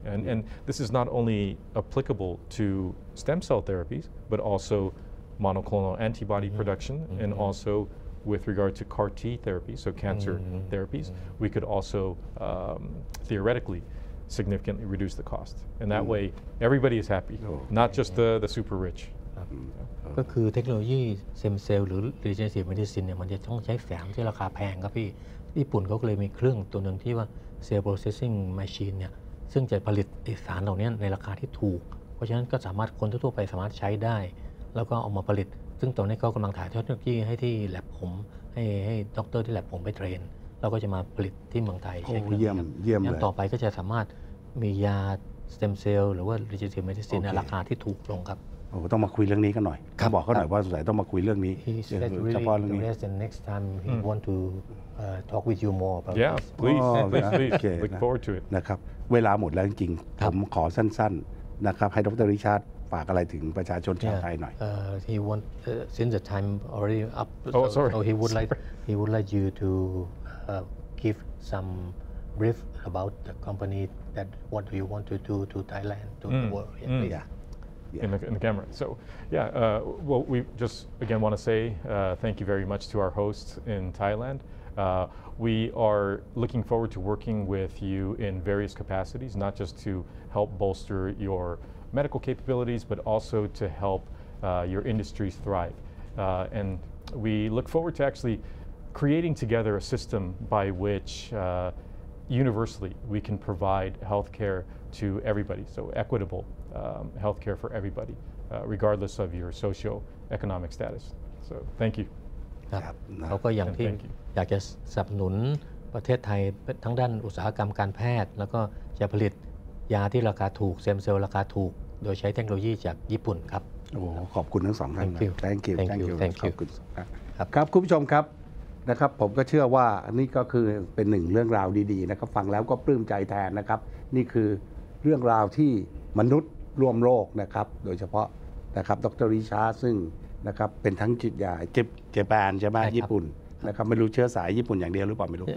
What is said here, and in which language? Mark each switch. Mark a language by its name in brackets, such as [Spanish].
[English] And this is not only applicable to stem cell therapies, but also monoclonal antibody production, and also with regard to CAR T therapy, so cancer therapies, we could also theoretically significantly reduce the cost. And that way, everybody is happy, not just the super rich. [Thai] ก็คือเทคโนโลยีเซมเซลล์หรือ regenerative medicine เนี่ยมันจะต้องใช้แสงที่ราคาแพงครับพี่ญี่ปุ่นเขาก็เลยมีเครื่องตัวหนึ่งที่ว่า cell processing machine เนี่ยซึ่งจะผลิตสารเหล่านี้ในราคาที่ถูกเพราะฉะนั้นก็สามารถคนทั่วไปสามารถใช้ได้แล้วก็เอามาผลิตซึ่งตอนนี้เขากำลังถ่ายทอดเทคโนโลยีให้ที่แลบผมให้ด็อกเตอร์ที่แลบผมไปเทรน เราก็จะมาผลิตที่เมืองไทย โอ้เยี่ยมเลย ต่อไปก็จะสามารถมียาสเต็มเซลล์หรือว่า regenerative medicine ในราคาที่ถูกลงครับ โอ้ต้องมาคุยเรื่องนี้กันหน่อยบอกเขาหน่อยว่าสงสัยต้องมาคุยเรื่องนี้เฉพาะเรื่องนี้ [English] next time he want to talk with you more about yeah please look forward to it [Thai] นะครับเวลาหมดแล้วจริงๆผมขอสั้นๆนะครับให้ดร. ริชาร์ดฝากอะไรถึงประชาชนชาวไทยหน่อย [English] he want since the time already up so he would like you to give some brief about the company that what do you want to do to Thailand to the world in the camera. So, well, we just again want to say thank you very much to our hosts in Thailand. We are looking forward to working with you in various capacities, not just to help bolster your medical capabilities, but also to help your industries thrive. And we look forward to actually creating together a system by which universally we can provide healthcare to everybody, so equitable healthcare for everybody, regardless of your socio-economic status. So, thank you. [Thai] ครับเขาก็อย่างที่อยากจะสนับสนุนประเทศไทยทั้งด้านอุตสาหกรรมการแพทย์แล้วก็จะผลิตยาที่ราคาถูกเซมเซลล์ราคาถูกโดยใช้เทคโนโลยีจากญี่ปุ่นครับ โอ้ขอบคุณทั้งสองท่าน [English] Thank you [Thai] ขอบคุณครับคุณผู้ชมครับนะครับผมก็เชื่อว่านี่ก็คือเป็นหนึ่งเรื่องราวดีๆนะครับฟังแล้วก็ปลื้มใจแทนนะครับนี่คือเรื่องราวที่มนุษย์ร่วมโลกนะครับโดยเฉพาะนะครับดร.ริชาร์ดซึ่งนะครับเป็นทั้งจิตยาเจแปนใช่ไหมญี่ปุ่นนะครับไม่รู้เชื้อสายญี่ปุ่นอย่างเดียวหรือเปล่าไม่รู้